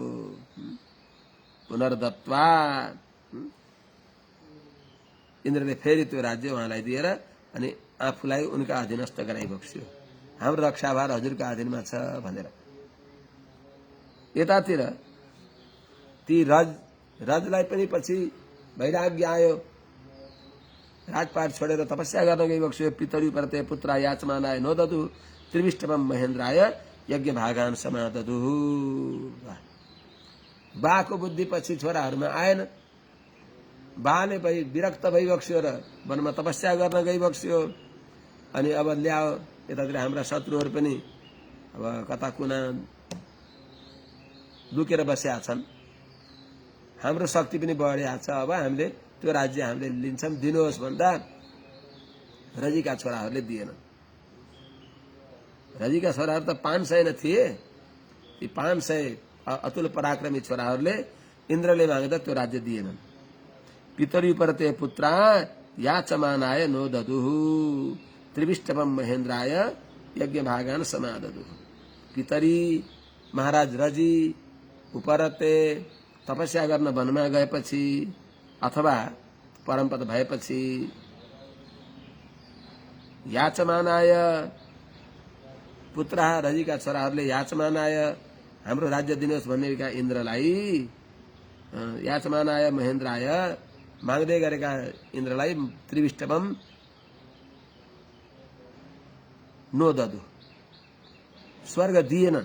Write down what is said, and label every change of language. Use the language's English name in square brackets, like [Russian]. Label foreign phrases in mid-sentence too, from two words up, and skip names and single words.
[Nepali] पुनर्दत्वा इन्द्रले फेरि त्यो राज्य उहाँलाई दिएर अनि आफूलाई उनका अधीनस्थ गराइबक्स्यो। हाम्रो रक्षाभार हजुरका अधीनमा छ भनेर। यतातिर ती रजलाई पनि पछि वैराग्य आयो, राजपाट छोडेर तपस्या गर्न गइबक्स्यो। [Sanskrit] पितरी प्रते पुत्र याचमानाय नोदतु त्रिविष्टपम महेन्द्राय यज्ञ भागान समादतु। [Nepali] बाको बुद्धि पछि छोराहरूमा आएन। बाले विरक्त भइबक्स्यो र वनमा तपस्या गर्न गइबक्स्यो। अनि अब ल्याओ यतातिर हाम्रा शत्रुहरू पनि अब कता कुना लुकेर बसेका छन्, हाम्रो शक्ति पनि बढेको छ। अब हामीले त्यो राज्य हामीले लिन्छौँ, दिनुहोस् भन्दा रजीका छोराहरूले दिएनन्। रजीका छोराहरू त 500 न थिए। ती 500 अतुल पराक्रमी छोराहरूले इन्द्रले माग्दा त्यो राज्य दिएनन्। [Sanskrit] पितरी परते पुत्रा याचमानाय नोददुहु त्रिविष्टपम महेन्द्राय यज्ञ भागान समाददु। [Nepali] पितरी महाराज रजी उपरते तपस्या गर्न वनमा गएपछि अथवा परमपद भएपछि [Sanskrit] याचमानाय पुत्र [Nepali] रजीका छोराहरूले याचमानाय हाम्रो राज्य दिनुहोस् भन्नेका इन्द्रलाई, [Sanskrit] याचमानाय महेन्द्राय [Nepali] माग्दै गरेका इन्द्रलाई [Sanskrit] त्रिविष्टपम नोददु [Nepali] स्वर्ग दिएनन्।